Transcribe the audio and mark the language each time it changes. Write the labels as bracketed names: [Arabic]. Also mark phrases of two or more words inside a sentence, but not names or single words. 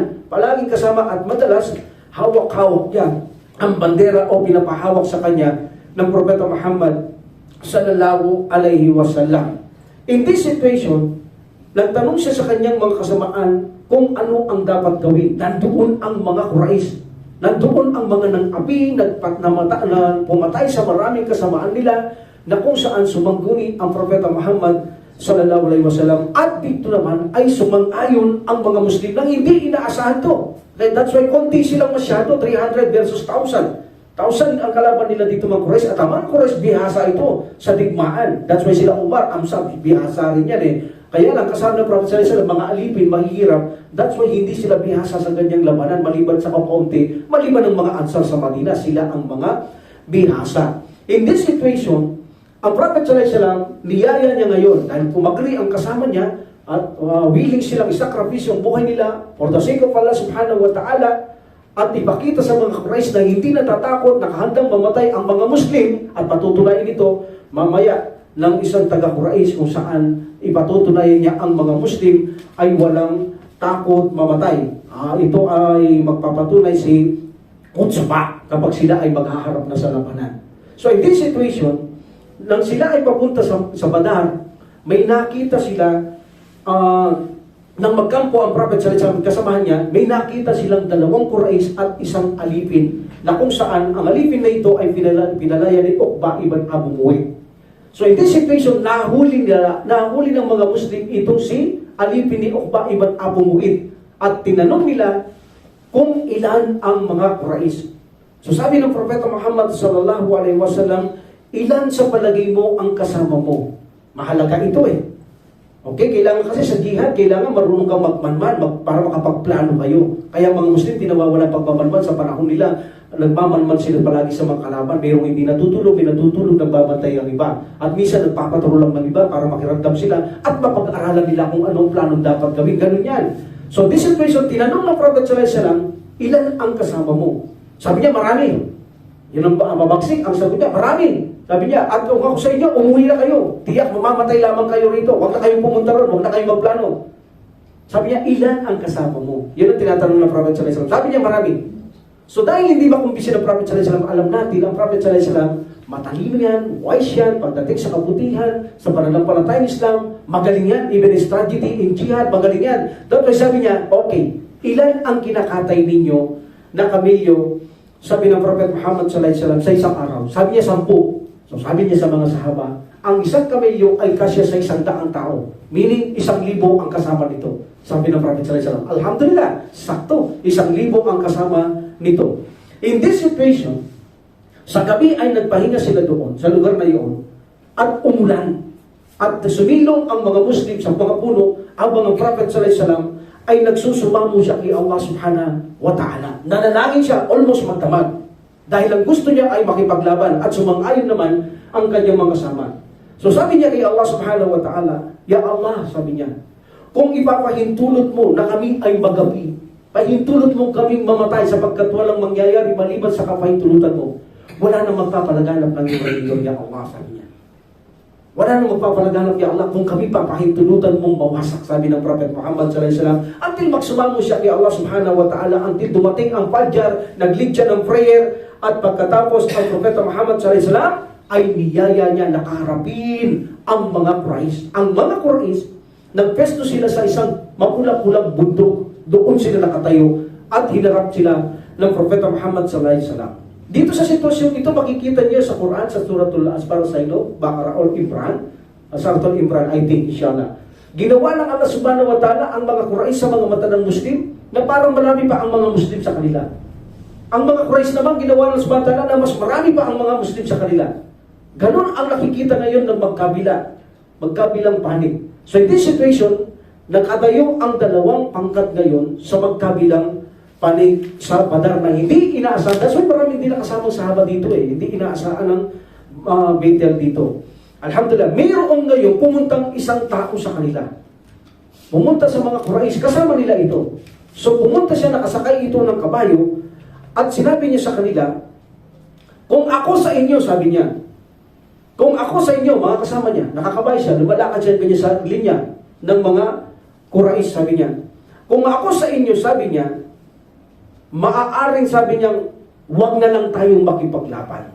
[Filipino] Palagi kasama at madalas hawak-hawak niya ang bandera o pinapahawak sa kanya ng Propeta Muhammad [Arabic] sallallahu alaihi wasallam. [English] In this situation, [Filipino] nagtanong siya sa kanyang mga kasamaan kung ano ang dapat gawin. Nandoon ang mga Quraysh. Nandoon ang mga nang-api, pumatay sa maraming kasamaan nila na kung saan sumangguni ang Propeta Muhammad [Arabic] sallallahu alaihi wasallam. [Filipino] At dito naman ay sumang-ayon ang mga Muslim na hindi inaasahan to. [English] That's why [Filipino] konti silang masyado, 300 versus 1,000. 1,000 ang kalaban nila dito mga Quraysh. At ang mga Quraysh, bihasa ito sa digmaan. [English] That's why [Filipino] sila Umar, Amsab, bihasa rin yan eh. Kaya lang, kasama ng Prophet [Arabic] sallallahu alaihi wasallam, [Filipino] mga alipin, mahihirap. [English] That's why [Filipino] hindi sila bihasa sa ganyang labanan, maliban sa kakaunti, maliban ng mga Ansar sa Madina, sila ang mga bihasa. [English] In this situation, [Filipino] ang Prophet [Arabic] sallallahu alaihi wasallam, [Filipino] niyaya niya ngayon, dahil pumagri ang kasama niya, at willing silang isakripisyo ang buhay nila [English] for the sake of Allah [Arabic] subhanahu wa ta'ala, [Filipino] at ipakita sa mga Quraysh na hindi natatakot, nakahandang mamatay ang mga Muslim, at patutunayan ito mamaya ng isang taga-Quraysh kung saan ipatutunayan niya ang mga Muslim ay walang takot mamatay. Ito ay magpapatunay si Utbah kapag sila ay maghaharap na sa labanan. [English] So in this situation, [Filipino] nang sila ay papunta sa Badar, may nakita sila nang magkampo ang Prophet [Arabic] sallallahu alaihi wasallam [Filipino] kasamahan niya, may nakita silang dalawang Quraysh at isang alipin na kung saan ang alipin na ito ay pinalaya ni Uqba ibn Abu Mu'ayt. [English] So in this situation, [Filipino] nahuli ng mga Muslim itong si alipin ni Uqba ibn Abu Mu'ayt at tinanong nila kung ilan ang mga Quraysh. So sabi ng Propeta Muhammad [Arabic] sallallahu alaihi wasallam, [Filipino] ilan sa palagay mo ang kasama mo? Mahalaga ito eh. Okay, kailangan kasi sa jihad, kailangan marunong kang magmanman para makapagplano kayo. Kaya mga Muslim, di nawawala pagmamanman sa panahon nila. Nagmamanman sila palagi sa mga kalaban. Mayroong hindi natutulog, nagbabantay ang iba. At minsan nagpapatrol lang ng iba para makiramdam sila at mapag-aralan nila kung anong plano dapat gawin. Ganun yan. So [English] this situation, [Filipino] tinanong ng Prophet [Arabic] sallallahu alaihi wasallam, [Filipino] ilan ang kasama mo? Sabi niya, marami. Yun ang mabagsik. Ang sabi niya, marami. Sabi niya, at kung ako sa inyo, umuwi na kayo. Tiyak, mamamatay lamang kayo rito. Huwag na kayong pumunta ron. Huwag na kayong magplano. Sabi niya, ilan ang kasama mo? Yun ang tinatanong ng Prophet [Arabic] sallallahu alaihi wasallam. [Filipino] Sabi niya, marami. So dahil hindi makumbisi ng Prophet [Arabic] sallallahu alaihi wasallam, [Filipino] alam natin, ang Prophet [Arabic] sallallahu alaihi wasallam, [Filipino] matalino yan, wise yan, pagdating sa kabutihan, sa pananampalatayang Islam, magaling yan, [English] even in strategy, in jihad, [Filipino] magaling yan. Dapat sabi niya, okay, ilan ang kinakatay ninyo na kamilyo? Sabi ng Prophet Muhammad [Arabic] sallallahu alaihi wasallam [Filipino] sa isang araw. Sabi niya, 10. So sabi niya sa mga sahaba, ang isang kamelyo ay kasya sa 100 tao. Meaning, 1,000 ang kasama nito. Sabi ng Prophet [Arabic] sallallahu alaihi wasallam, [Filipino] alhamdulillah, sakto, 1,000 ang kasama nito. [English] In this situation, [Filipino] sa gabi ay nagpahinga sila doon, sa lugar na iyon, at umulan. At sumilong ang mga Muslim sa mga puno, habang ang Prophet [Arabic] sallallahu alaihi wasallam [Filipino] ay nagsusumamo siya kay Allah [Arabic] subhanahu wa ta'ala. [Filipino] Nanalangin siya, almost magdamag. Dahil ang gusto niya ay makipaglaban at sumang-ayon naman ang kanyang mga kasama. So sabi niya kay Allah [Arabic] subhanahu wa ta'ala, Ya Allah, [Filipino] sabi niya, kung ipapahintulot mo na kami ay magabi, pahintulot mo kaming mamatay sapagkat walang mangyayari maliban sa kapahintulutan mo, wala nang magpapalaganap ng iyong reliyon, [Arabic] Ya Allah, [Filipino] sabi niya. Wala nang magpapalaganap, [Arabic] Ya Allah, [Filipino] kung kami papahintulutan mong mawasak, sabi ng Prophet Muhammad [Arabic] sallallahu alaihi wasallam, [Filipino] until magsumamo siya kay Allah [Arabic] subhanahu wa ta'ala, [Filipino] until dumating ang Fajr, nag-lead siya ng prayer, at pagkatapos ang Propeta Muhammad [Arabic] sallallahu alaihi wasallam [Filipino] ay niyaya niya nakaharapin ang mga Quraysh. Ang mga Quraysh, nagpesto sila sa isang mapula-pulang bundok. Doon sila nakatayo at hinarap sila ng Propeta Muhammad sallallahu alaihi wasallam. Dito sa sitwasyong ito, makikita niyo sa Quran, sa Suratul Asparasayno, Baqarah or Imran, Suratul Imran, [English] I think, [Filipino] inshallah. Ginawa ng Allah [Arabic] subhanahu wa ta'ala [Filipino] ang mga Quraysh sa mga mata ng Muslim na parang marami pa ang mga Muslim sa kanila. Ang mga Quraysh naman ginawa ng [Arabic] subhanahu wa ta'ala [Filipino] na mas marami pa ang mga Muslim sa kanila. Ganon ang nakikita ngayon ng magkabilang panig. [English] So in this situation, [Filipino] nakadayo ang dalawang pangkat ngayon sa magkabilang panig sa Badar na hindi inaasahan. [English] That's why [Filipino] maraming hindi nakasamang sahaba dito eh. Hindi inaasahan ng battle dito. Alhamdulillah, mayroong ngayon pumuntang isang tao sa kanila. Pumunta sa mga Quraysh, kasama nila ito. So pumunta siya, nakasakay ito ng kabayo, at sinabi niya sa kanila, kung ako sa inyo, sabi niya, kung ako sa inyo, mga kasama niya, nakakabay siya, lumalakad siya ganyan sa linya ng mga Quraysh, sabi niya, kung ako sa inyo, sabi niya, maaaring, sabi niya, huwag na lang tayong makipaglaban.